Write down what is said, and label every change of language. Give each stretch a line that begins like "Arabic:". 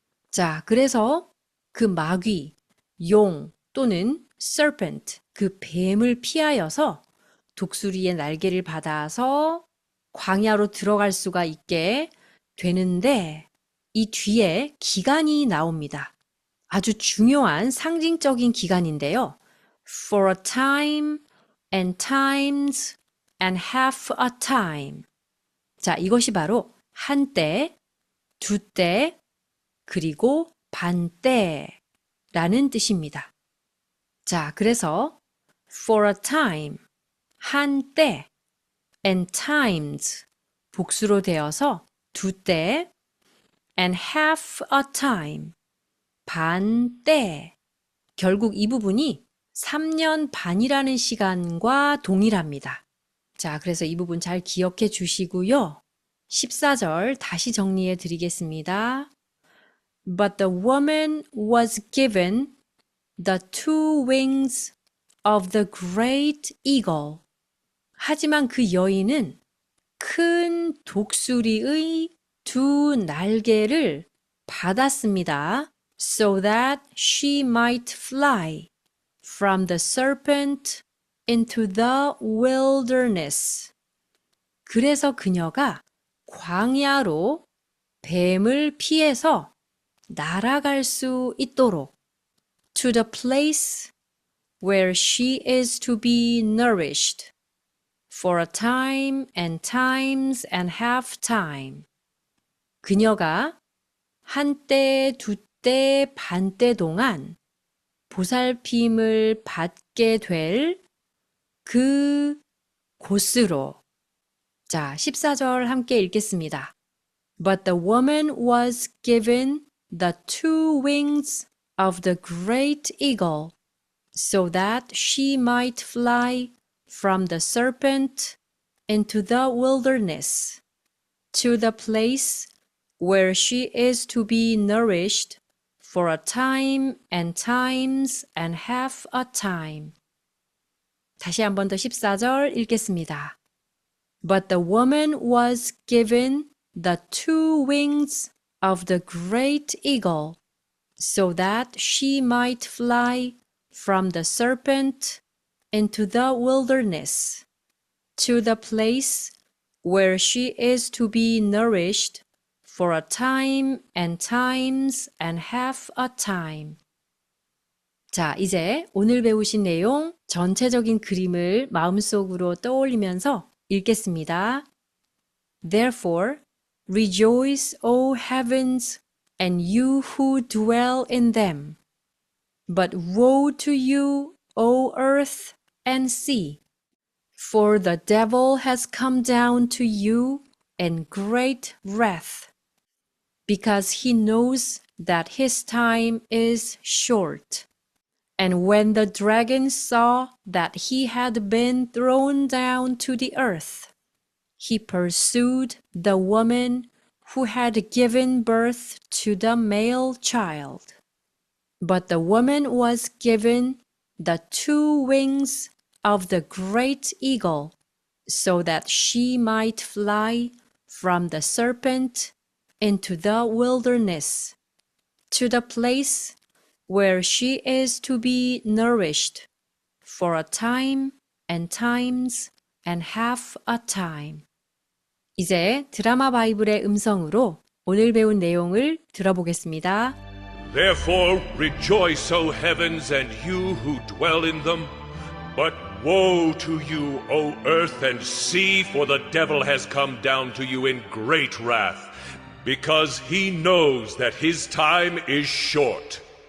Korean: 자, 그래서 그 마귀, 용 또는 serpent, 그 뱀을 피하여서 독수리의 날개를 받아서 광야로 들어갈 수가 있게 되는데 이 뒤에 기간이 나옵니다. 아주 중요한 상징적인 기간인데요.
English: For a time and times and half a time.
Korean: 자, 이것이 바로 한때, 두때, 그리고 반때라는 뜻입니다. 자, 그래서
English: for a time,
Korean: 한때, and times, 복수로 되어서 두때,
English: and half a time,
Korean: 반때. 결국 이 부분이 3년 반이라는 시간과 동일합니다. 자, 그래서 이 부분 잘 기억해 주시고요. 14절 다시 정리해 드리겠습니다.
English: But the woman was given the two wings of the great eagle.
Korean: 하지만 그 여인은 큰 독수리의 두 날개를 받았습니다.
English: So that she might fly from the serpent into the wilderness.
Korean: 그래서 그녀가 광야로 뱀을 피해서 날아갈 수 있도록
English: to the place where she is to be nourished for a time and times and half time.
Korean: 그녀가 한때, 두때, 반때 동안 보살핌을 받게 될 그 곳으로. 자, 14절 함께 읽겠습니다.
English: But the woman was given the two wings of the great eagle, so that she might fly from the serpent into the wilderness, to the place where she is to be nourished for a time and times and half a time.
Korean: 다시 한 번 더 14절 읽겠습니다.
English: But the woman was given the two wings of the great eagle, so that she might fly from the serpent into the wilderness, to the place where she is to be nourished for a time and times and half a time.
Korean: 자, 이제 오늘 배우신 내용 전체적인 그림을 마음속으로 떠올리면서 읽겠습니다.
English: Therefore, rejoice, O heavens, and you who dwell in them. But woe to you, O earth and sea, for the devil has come down to you in great wrath, because he knows that his time is short. And when the dragon saw that he had been thrown down to the earth, he pursued the woman who had given birth to the male child. But the woman was given the two wings of the great eagle, so that she might fly from the serpent into the wilderness, to the place where she is to be nourished for a time and times and half a time.
Korean: 이제 드라마 바이블의 음성으로 오늘 배운 내용을 들어보겠습니다.
English: Therefore rejoice, O heavens, and you who dwell in them. But woe to you, O earth and sea, for the devil has come down to you in great wrath, because he knows that his time is short.